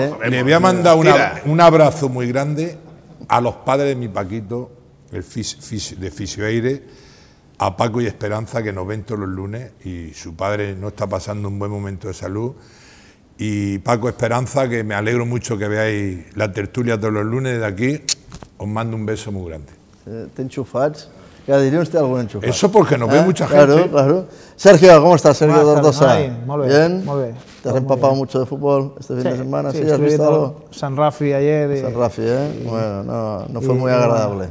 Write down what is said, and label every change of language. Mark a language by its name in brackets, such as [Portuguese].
[Spanish] Le voy a mandar un abrazo muy grande a los padres de mi Paquito, de Fisioaire, a Paco y Esperanza, que nos ven todos los lunes, y su padre no está pasando un buen momento de salud. Y Paco Esperanza, que me alegro mucho que veáis la tertulia todos los lunes de aquí, os mando un beso muy grande. ¿Te enchufas? [Catalan] Cada dia ens té algun enxufat. Això perquè no ve mucha gent. [Spanish] Claro, claro. [Catalan] Sergio, com estàs, Sergio Dordosa? Molt bé, molt bé. T'has empapat molt de futbol aquest fin de setmana? Sí, has vist algo? Sant Rafi ayer. [Spanish] Sant Rafi, Bueno, no fue muy agradable.